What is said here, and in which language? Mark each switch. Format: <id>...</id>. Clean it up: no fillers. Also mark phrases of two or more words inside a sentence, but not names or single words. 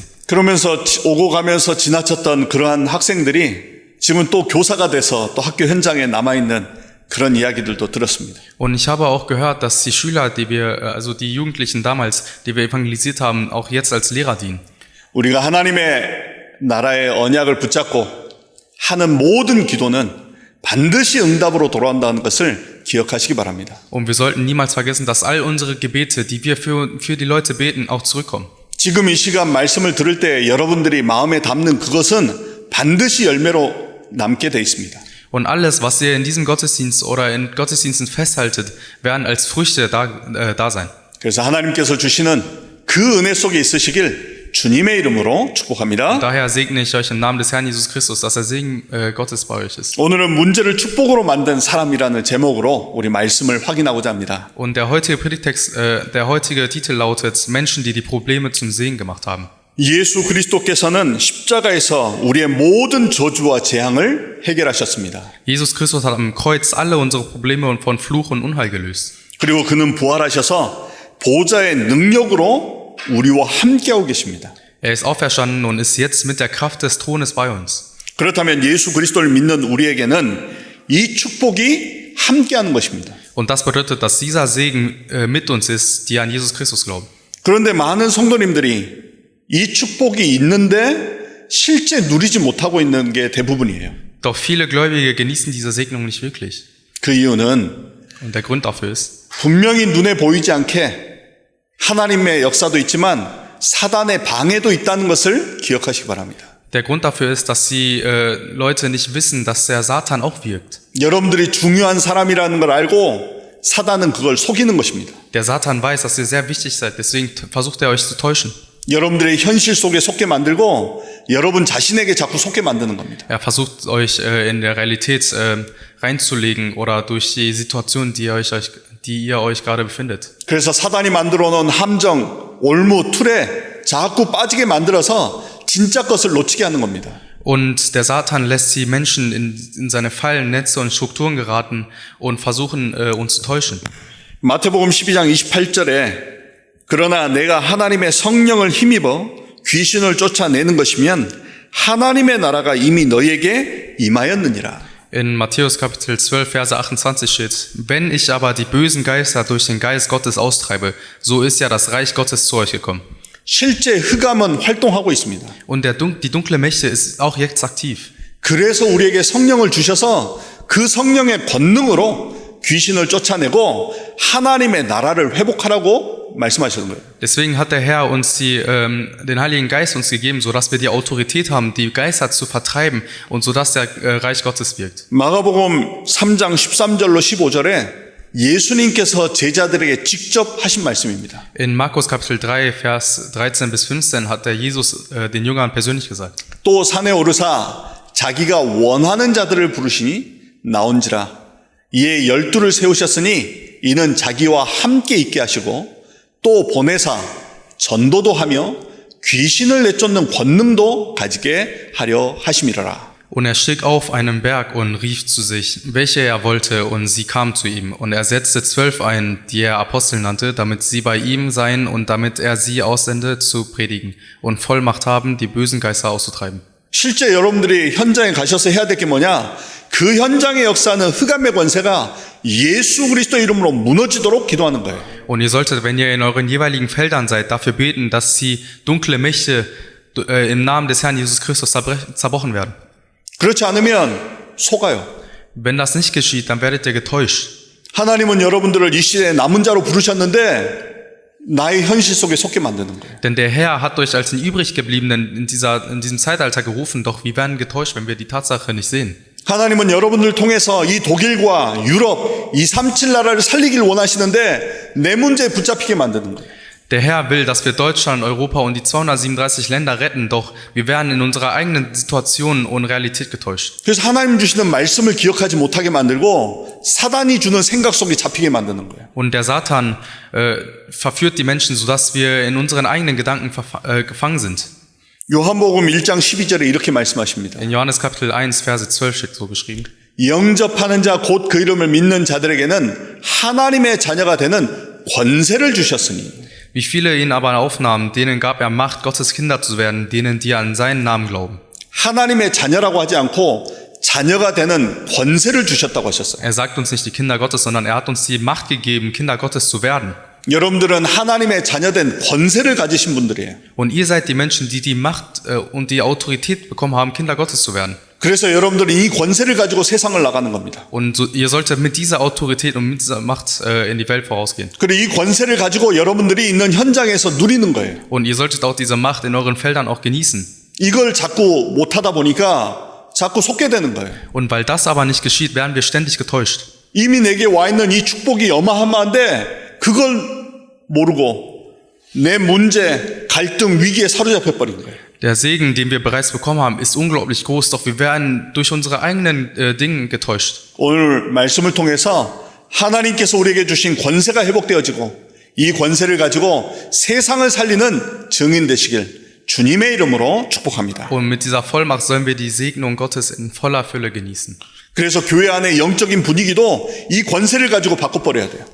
<ko>그러면서 오고 가면서 지나쳤던 그러한 학생들이 지금 또 교사가 돼서 또 학교 현장에 남아있는 그런 이야기들도 들었습니다.</ko> <de>Und ich habe auch gehört, dass die Schüler, also die Jugendlichen damals, die wir evangelisiert haben, auch jetzt als Lehrer dienen.</de> <ko>우리가 하나님의 나라의 언약을 붙잡고 하는 모든 기도는 반드시 응답으로 돌아온다는 것을 기억하시기 바랍니다.</ko> <de>Und wir sollten niemals vergessen, dass all unsere Gebete, die wir für die Leute beten, auch zurückkommen.</de> <ko>지금 이 시간 말씀을 들을 때 여러분들이 마음에 담는 그것은 반드시 열매로 남게 돼 있습니다.</ko> <de>Und alles, was ihr in diesem Gottesdienst oder in Gottesdiensten festhaltet, werden als Früchte da sein.</de> <ko>그래서 하나님께서 주시는 그 은혜 속에 있으시길 주님의 이름으로 축복합니다.</ko> <de>Daher segne ich euch im Namen des Herrn Jesus Christus, dass der Segen Gottes bei euch ist.</de> <ko>오늘은 문제를 축복으로 만든 사람이라는 제목으로 우리 말씀을 확인하고자 합니다.</ko> <de>Und der heutige Predigtext, der heutige Titel lautet Menschen, die die Probleme zum Segen gemacht haben.</de> <ko>예수 그리스도께서는 십자가에서 우리의 모든 저주와 재앙을 해결하셨습니다.</ko> <de>Jesus Christus hat am Kreuz alle unsere Probleme von Fluch und Unheil gelöst.</de> <ko>그리고 그는 부활하셔서 보좌의 능력으로 우리와 함께하고 계십니다.</ko> <de>Er ist auferstanden und ist jetzt mit der Kraft des Thrones bei uns.</de> <ko>그렇다면 예수 그리스도를 믿는 우리에게는 이 축복이 함께하는 것입니다.</ko> <de>Und das bedeutet, dass dieser Segen mit uns ist, die an Jesus Christus glauben.</de> <ko>그런데 많은 성도님들이 이 축복이 있는데 실제 누리지 못하고 있는 게 대부분이에요.</ko> <de>Doch viele Gläubige genießen diese Segnung nicht wirklich.</de> <ko>그 이유는</ko> <de>Und der Grund dafür ist,</de> <ko>분명히 눈에 보이지 않게 하나님의 역사도 있지만 사단의 방해도 있다는 것을 기억하시기 바랍니다.</ko> <de>der Grund dafür ist, dass die Leute nicht wissen, dass der Satan auch wirkt.</de> <ko>여러분들이 중요한 사람이라는 걸 알고 사단은 그걸 속이는 것입니다.</ko> <de>Der Satan weiß, dass ihr sehr wichtig seid, deswegen versucht er euch zu täuschen.</de> <ko>여러분들의 현실 속에 속게 만들고 여러분 자신에게 자꾸 속게 만드는 겁니다.</ko> <de>Er versucht euch in der Realität reinzulegen oder durch die Situation, die ihr euch gerade befindet.</de> <ko>그래서 사단이 만들어 놓은 함정, 올무, 틀에 자꾸 빠지게 만들어서 진짜 것을 놓치게 하는 겁니다.</ko> <de>Und der Satan lässt die Menschen in seine Fallen, Netze und Strukturen geraten und versuchen, uns zu täuschen.</de> <ko>마태복음 12장 28절에 그러나 내가 하나님의 성령을 힘입어 귀신을 쫓아내는 것이면 하나님의 나라가 이미 너희에게 임하였느니라.</ko> <de>In Matthäus Kapitel 12, Verse 28 steht, wenn ich aber die bösen Geister durch den Geist Gottes austreibe, so ist ja das Reich Gottes zu euch gekommen.</de> <ko>실제 흑암은 활동하고 있습니다.</ko> <de>Und die dunkle Mächte ist auch jetzt aktiv.</de> <ko>그래서 우리에게 성령을 주셔서 그 성령의 권능으로 귀신을 쫓아내고 하나님의 나라를 회복하라고 말씀하시는 거예요.</ko> <de>Deswegen hat der Herr uns den Heiligen Geist uns gegeben, sodass wir die Autorität haben, die Geister zu vertreiben und sodass der Reich Gottes wirkt.</de> <ko>마가복음 3장 13절로 15절에 예수님께서 제자들에게 직접 하신 말씀입니다.</ko> <de>In Markus Kapitel 3, Vers 13 bis 15 hat der Jesus den Jüngern persönlich gesagt.</de> <ko>또 산에 오르사 자기가 원하는 자들을 부르시니 나온지라 이에 12를 세우셨으니 이는 자기와 함께 있게 하시고 또 보내사 전도도 하며 귀신을 내쫓는 권능도 가지게 하려 하심이라라.</ko> <de>Und er stieg auf einen Berg und rief zu sich, welche er wollte, und sie kamen zu ihm. Und er setzte 12 ein, die er Apostel nannte, damit sie bei ihm seien und damit er sie aussende, zu predigen und Vollmacht haben, die bösen Geister auszutreiben.</de> <ko>실제 여러분들이 현장에 가셔서 해야 될 게 뭐냐? 그 현장의 역사는 흑암의 권세가 예수 그리스도 이름으로 무너지도록 기도하는 거예요.</ko> <de>Und ihr solltet, wenn ihr in euren jeweiligen Feldern seid, dafür beten, dass die dunkle Mächte im Namen des Herrn Jesus Christus zerbrochen werden.</de> <ko>그렇지 않으면 속아요.</ko> <de>Wenn das nicht geschieht, dann werdet ihr getäuscht.</de> <ko>하나님은 여러분들을 이 시대에 남은 자로 부르셨는데 나의 현실 속에 속게 만드는 거예요.</ko> <de>Denn der Herr hat euch als den übriggebliebenen in diesem Zeitalter gerufen, doch wir werden getäuscht, wenn wir die Tatsache nicht sehen.</de> <ko>하나님은 여러분들을 통해서 이 독일과 유럽, 이 3.7 나라를 살리길 원하시는데 내 문제에 붙잡히게 만드는 거예요.</ko> <de>Der Herr will, dass wir Deutschland, Europa und die 237 Länder retten, doch wir werden in unserer eigenen Situation und Realität getäuscht.</de> <ko>그래서 하나님 주시는 말씀을 기억하지 못하게 만들고 사단이 주는 생각 속에 잡히게 만드는 거예요.</ko> <de>Und der Satan verführt die Menschen, sodass wir in unseren eigenen Gedanken gefangen sind.</de> <ko>요한복음 1장 12절에 이렇게 말씀하십니다.</ko> <de>In Johannes Kapitel 1, Verse 12 steht so geschrieben.</de> <ko>영접하는 자 곧 그 이름을 믿는 자들에게는 하나님의 자녀가 되는 권세를 주셨으니</ko> <de>Wie viele ihn aber aufnahmen, denen gab er Macht, Gottes Kinder zu werden, denen, die an seinen Namen glauben.</de> <ko>하나님의 자녀라고 하지 않고 자녀가 되는 권세를 주셨다고 하셨어요.</ko> <de>Er sagt uns nicht die Kinder Gottes, sondern er hat uns die Macht gegeben, Kinder Gottes zu werden.</de> <ko>여러분들은 하나님의 자녀된 권세를 가지신 분들이에요.</ko> <de>Und ihr seid die Menschen, die die Macht und die Autorität bekommen haben, Kinder Gottes zu werden.</de> <ko>그래서 여러분들은 이 권세를 가지고 세상을 나가는 겁니다.</ko> <de>Und so, ihr solltet mit dieser Autorität und mit dieser Macht in die Welt vorausgehen.</de> <ko>그리고 이 권세를 가지고 여러분들이 있는 현장에서 누리는 거예요.</ko> <de>Und ihr solltet auch diese Macht in euren Feldern auch genießen.</de> <ko>이걸 자꾸 못하다 보니까 자꾸 속게 되는 거예요.</ko> <de>Und weil das aber nicht geschieht, werden wir ständig getäuscht.</de> <ko>이미 내게 와 있는 이 축복이 어마어마한데 그걸 모르고 내 문제, 갈등, 위기에 사로잡혀 버린 거예요.</ko> <de>Der Segen, den wir bereits bekommen haben, ist unglaublich groß, doch wir werden durch unsere eigenen Dinge getäuscht.</de> <ko>오늘 말씀을 통해서 하나님께서 우리에게 주신 권세가 회복되어지고 이 권세를 가지고 세상을 살리는 증인 되시길 주님의 이름으로 축복합니다.</ko> <de>Und mit dieser Vollmacht sollen wir die Segnung Gottes in voller Fülle genießen.</de> <ko>그래서 교회 안의 영적인 분위기도 이 권세를 가지고 바꿔버려야 돼요.</ko>